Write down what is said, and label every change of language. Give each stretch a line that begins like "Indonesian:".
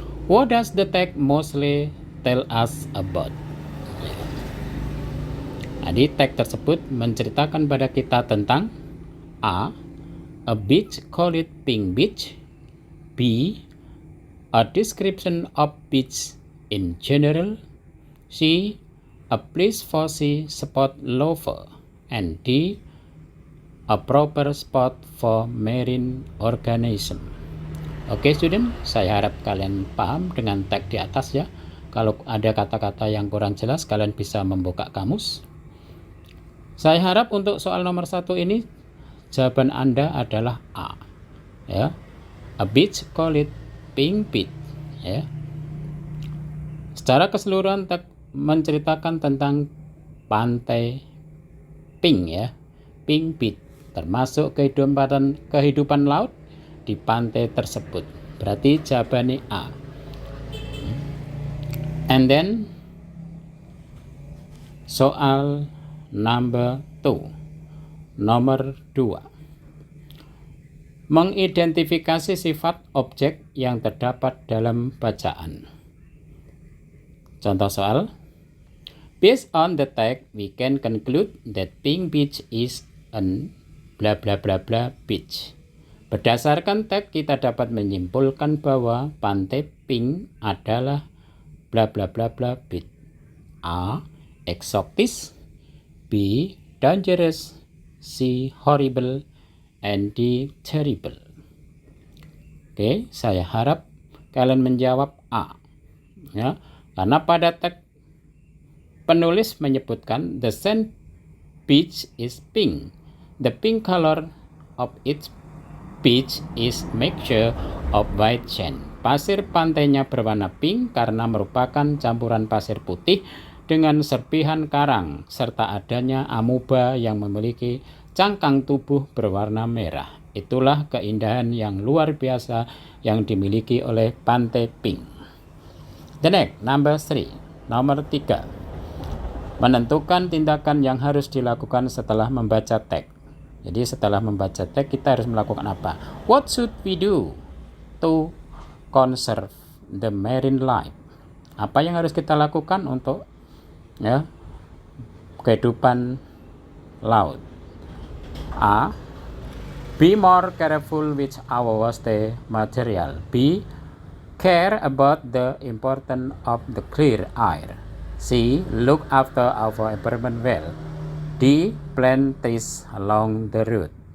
English: What does the text mostly tell us about?
Indonesian: Jadi teks tersebut menceritakan pada kita tentang A.
English: A beach, call it pink beach. B. A description of beach in general. C. A place for sea spot lover. And D. A proper spot for marine organism.
Indonesian: Oke student, saya harap kalian paham dengan teks di atas ya. Kalau ada kata-kata yang kurang jelas, kalian bisa membuka kamus. Saya harap untuk soal nomor 1 ini jawaban Anda adalah A.
English: Ya. A beach, call it pink beach. Ya.
Indonesian: Secara keseluruhan teks menceritakan tentang pantai pink ya, pink beach, termasuk kehidupan laut di pantai tersebut. Berarti jawabannya A.
English: And then soal number 2.
Indonesian: Nomor 2. Mengidentifikasi sifat objek yang terdapat dalam bacaan. Contoh soal.
English: Based on the text, we can conclude that pink beach is an bla bla bla bla beach.
Indonesian: Berdasarkan teks kita dapat menyimpulkan bahwa pantai pink adalah bla bla bla bla beach.
English: A. Exotic. B. Dangerous. C. Horrible. And D. Terrible.
Indonesian: Oke, saya harap kalian menjawab A. Ya, karena pada teks penulis menyebutkan
English: the sand beach is pink. The pink color of its beach is mixture of white sand.
Indonesian: Pasir pantainya berwarna pink karena merupakan campuran pasir putih dengan serpihan karang serta adanya amuba yang memiliki cangkang tubuh berwarna merah. Itulah keindahan yang luar biasa yang dimiliki oleh pantai pink.
English: The next, number 3.
Indonesian: Nomor 3. Menentukan tindakan yang harus dilakukan setelah membaca teks. Jadi setelah membaca teks kita harus melakukan apa?
English: What should we do to conserve the marine life?
Indonesian: Apa yang harus kita lakukan untuk ya kehidupan laut?
English: A. Be more careful with our waste material. B. Care about the importance of the clear air. C. Look after our environment well. D. Plant trees along the road.